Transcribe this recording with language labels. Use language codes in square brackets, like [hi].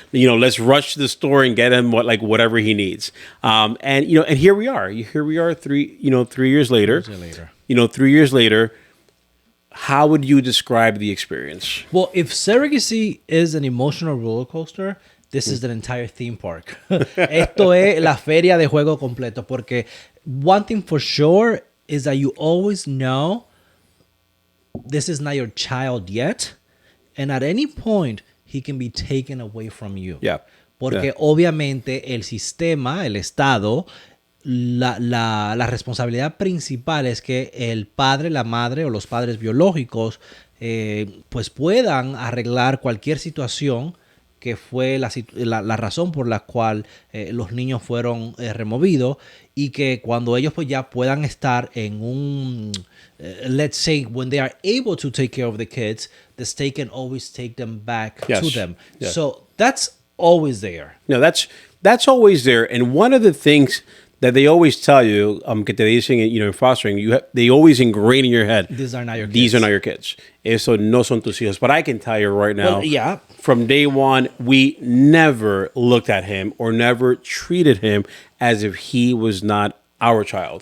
[en] Let's rush to the store and get him whatever he needs. And here we are. Here we are 3 years later. 3 years later. How would you describe the experience? Well, if surrogacy is an emotional roller coaster, this is an entire theme park. [es] Esto es la feria de juego completo. [en] Porque one thing for sure is that you always know this is not your child yet. And at any point, he can be taken away from you. Yeah. [es] Porque obviamente el sistema, el Estado, la responsabilidad principal es que el padre, la madre o los padres biológicos pues puedan arreglar cualquier situación que fue la razón por la cual los niños fueron removidos, y que cuando ellos pues ya puedan estar en un [en] let's say when they are able to take care of the kids, the state can always take them back to them. Yes. So that's always there. No, that's always there. And one of the things that they always tell you, [es] que te dicen, [en] in fostering, they always ingrain in your head, these are not your kids. These are not your kids. [es] Eso no son tus hijos. [en] But I can tell you right now, from day one, we never looked at him or never treated him as if he was not our child.